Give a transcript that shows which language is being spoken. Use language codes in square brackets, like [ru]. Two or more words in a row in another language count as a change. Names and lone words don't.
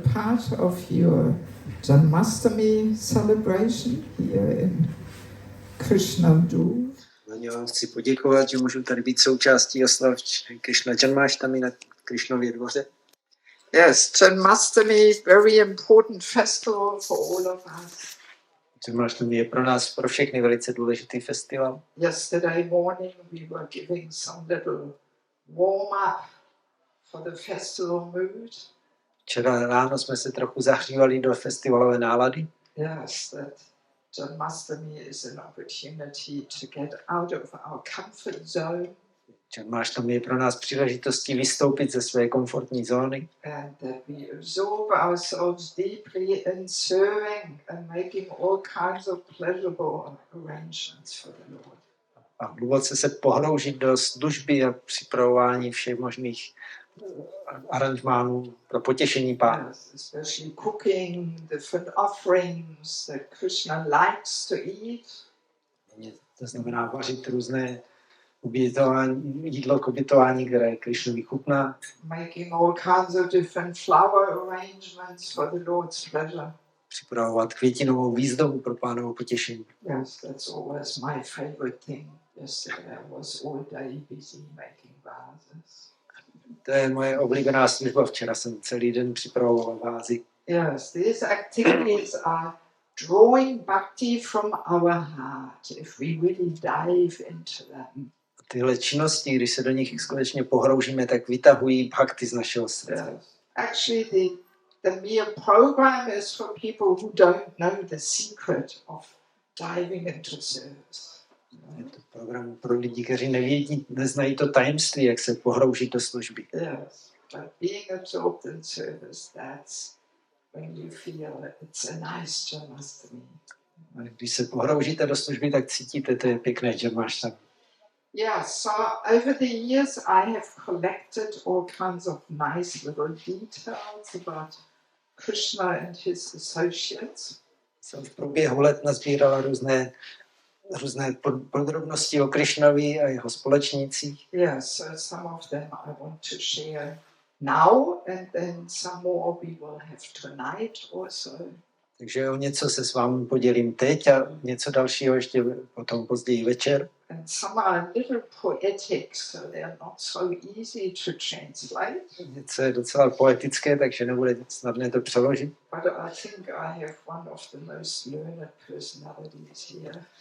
[en] part of your Džanmáštamí celebration here in Krišnův dvůr. [cs] Já chci poděkovat, že můžu tady být součástí oslav Krišna Džanmáštamí na Krišnově dvoře. [en] Yes, Džanmáštamí is very important festival for all of us. [cs] Džanmáštamí je pro nás, pro všechny velice důležitý festival. [en] Yesterday morning we were giving some little warm up for the festival mood. [cs] Včera ráno jsme se trochu zahřívali do festivalové nálady. [en] Yes, that Džanmáštamí is an opportunity to get out of our comfort zone. [cs] Džanmáštamí je pro nás příležitostí vystoupit ze své komfortní zóny. [en] And that we absorb ourselves deeply in serving and making all kinds of pleasurable arrangements for the Lord. [cs] A hluboce se pohroužit do služby a připravování všech možných aranžmánů pro potěšení Pána. [en] Yes, especially cooking different offerings that Krishna likes to eat. [cs] To znamená vařit různé jídlo k obětování, které Krišnovi chutná. [en] Making all kinds of different flower arrangements for the Lord's pleasure. [cs] Připravovat květinovou výzdobu pro Pánovo potěšení. [en] Yes, that's always my favorite thing. Yesterday I was all day busy making vases. [cs] To je moje oblíbená služba. Včera jsem celý den připravoval vázy. [en] Yes, these activities are drawing bhakti from our heart if we really dive into them. [cs] Tyhle činnosti, když se do nich skutečně pohroužíme, tak vytahují bhakti z našeho srdce. [en] Yes. Actually, the mere program is for people who don't know the secret of diving into service. [cs] Je to program pro lidi, kteří neznají to tajemství, jak se pohroužit do služby. [en] Yes, but being absorbed in service, that's when you feel it's a nice Džanmáštamí. [cs] Když se pohroužíte do služby, tak cítíte, to je pěkné Džanmáštamí. [en] Yeah, so over the years I have collected all kinds of nice little details about Krishna and his associates. [cs] Jsem v průběhu let nazbírala různé podrobnosti o Krišnovi a jeho společnících. [en] Yes, so some of them I want to share now, and then some more we will have tonight also. [cs] Takže o něco se s vámi podělím teď a něco dalšího ještě potom později večer. [en] And some are a little poetic, so they are not so easy to translate. [cs] Něco je docela poetické, takže nebude snadné to přeložit. [en] But I think I have one of the most learned personalities here.